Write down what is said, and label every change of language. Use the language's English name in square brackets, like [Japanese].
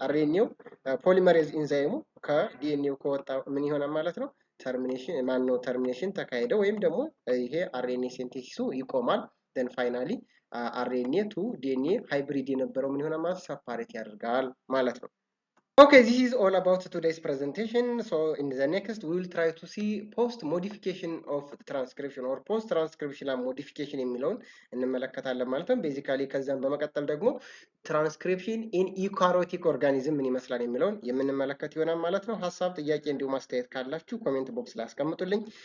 [Amharic] RNA polymerase enzyme ከዲኤንኤው ከወጣ ምን ይሆናል ማለት ነው? termination ማነው termination ተካሄደ ወይም ደግሞ ይሄ RNA ሲንቴሲሱ ይቆማል። [English] then finally RNA to DNA [Amharic] ሃይብሪድ የነበረው ምን ይሆናል ማለት ሰፓሬት ያደርጋል ማለት ነው። [English] Okay, this is all about today's presentation. So in the next, we will try to see post modification of transcription or post transcriptional modification [Amharic] የሚለውን እንመለከታለን ማለት ነው። ቤዚካሊ ከዛም በመቀጠል ደግሞ [English] ትራንስክሪፕሽን ኢን ዩካሪዮቲክ ኦርጋኒዝም [Amharic] ምን ይመስላል የሚለውን የምንመለከት ይሆናል ማለት ነው። ሀሳብ፣ ጥያቄ እንዲሁም አስተያየት ካላችሁ ኮሜንት ቦክስ ላይ አስቀምጡልኝ።